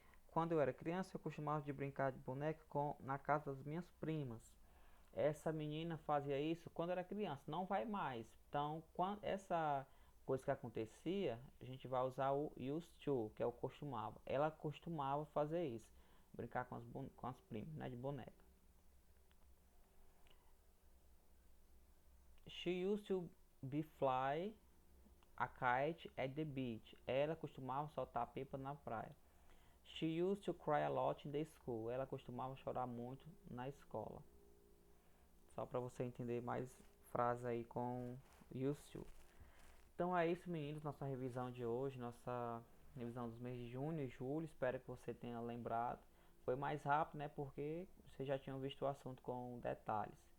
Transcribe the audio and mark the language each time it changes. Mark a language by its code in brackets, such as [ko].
[pt] Quando eu era criança, eu costumava de brincar de boneca na casa das minhas primas. Essa menina fazia isso quando era criança, não vai mais. Então, quando essa coisa que acontecia, a gente vai usar o used to, que é o costumava. Ela costumava fazer isso, brincar com as primas, né, de boneca. [en] She used to be fly a kite at the beach. [pt] Ela costumava soltar pipa na praia. [en] She used to cry a lot in the school. [pt] Ela costumava chorar muito na escola. Só para você entender mais frases aí com used to. Então é isso, meninos, nossa revisão de hoje, nossa revisão dos meses de junho e julho. Espero que você tenha lembrado. Foi mais rápido, né? Porque vocês já tinham visto o assunto com detalhes.